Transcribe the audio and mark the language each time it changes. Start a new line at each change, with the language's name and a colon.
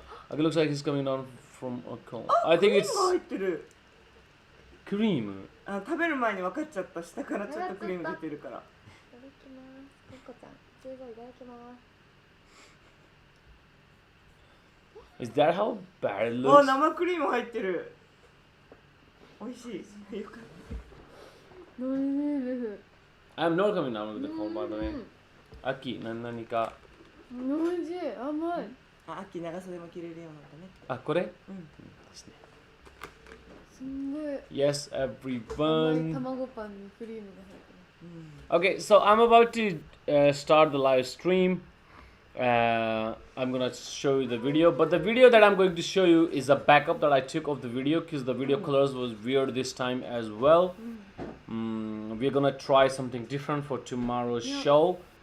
English: It looks like he's coming down from a cone. I think it's
Japanese: 入ってる。
English: cream.
Japanese: 食べる前に分かっちゃった下からちょっとクリーム出てるから。いただきます。コッコちゃん、すごいいただきます。
English: Is that how bad it
Japanese: あ、
English: looks?
Japanese: 生クリーム入ってる。美味しい。よかった。おいしいです。
English: I'm not coming down with the cone, by the way.
Japanese: 秋、何か。おいしい、甘い。秋長袖も着れるようになったね。あ、これ？ですね。すんごい。
English: Yes,
Japanese: 甘い
English: everyone.
Japanese: 卵パンにクリームが入ってます。
English: Okay, so I'm about to start the live stream. I'm gonna show you the video, but the video that I'm going to show you is a backup that I took of the video because the video colors was weird this time as well. We're gonna try something different for tomorrow's show.